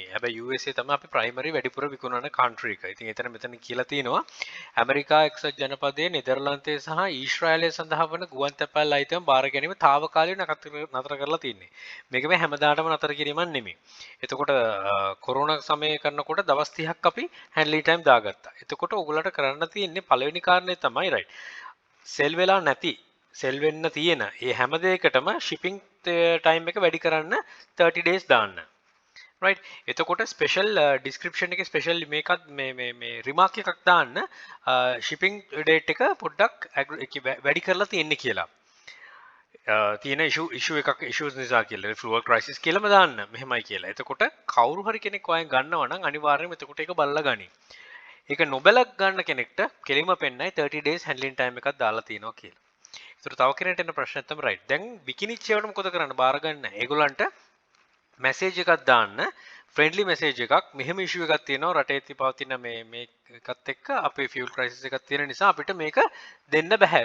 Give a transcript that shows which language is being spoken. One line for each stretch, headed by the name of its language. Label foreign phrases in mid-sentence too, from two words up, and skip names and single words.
Sinhala: හැබැයි USA තමයි අපි primary වැඩිපුර විකුණන country එක. ඉතින් මෙතන කියලා තියෙනවා ඇමරිකා එක්සත් ජනපදයේ නෙදර්ලන්තයේ සහ ඊශ්‍රායලයේ සඳහා වන ගුවන් තැපැල් අයිතම් බාර ගැනීම తాවකාලිකව නතර කරලා තියෙන්නේ. මේක මේ හැමදාටම නතර කිරීමක් නෙමෙයි. එතකොට කොරෝනා සමයේ කරනකොට දවස් 30ක් අපි
English: handling time
Sinhala: දාගත්තා. එතකොට ඔයගොල්ලන්ට කරන්න තියෙන්නේ පළවෙනි කාරණේ තමයි right. sell වෙලා නැති sell වෙන්න තියෙන මේ හැම දෙයකටම
English: shipping time
Sinhala: එක වැඩි කරන්න 30 days දාන්න. right. එතකොට
English: special description
Sinhala: එකේ special මේකත් මේ remark එකක් දාන්න
English: shipping date
Sinhala: එක පොඩ්ඩක් වැඩි කරලා තියෙන්නේ කියලා. තියෙන issues නිසා කියලා
English: fuel crisis
Sinhala: කියලාම දාන්න මෙහෙමයි කියලා. එතකොට කවුරු හරි කෙනෙක් ඔයන් ගන්නවා නම් අනිවාර්යයෙන්ම එතකොට ඒක බලලා ගනි. ඒක නොබලක් ගන්න කෙනෙක්ට කෙලින්ම පෙන්නයි
English: 30 days handling time
Sinhala: එකක් දාලා තියෙනවා කියලා. ඒතර තව කෙනෙක්ට එන ප්‍රශ්නයක් තමයි right. දැන් විකිනිච්චේවට මොකද කරන්න බාර ගන්න. ඒගොල්ලන්ට message එකක් දාන්න
English: friendly message
Sinhala: එකක් මෙහෙම issue එකක් තියෙනවා රටේ පවතින මේකත් එක්ක අපේ
English: fuel crisis
Sinhala: එකක් තියෙන නිසා අපිට මේක දෙන්න බෑ.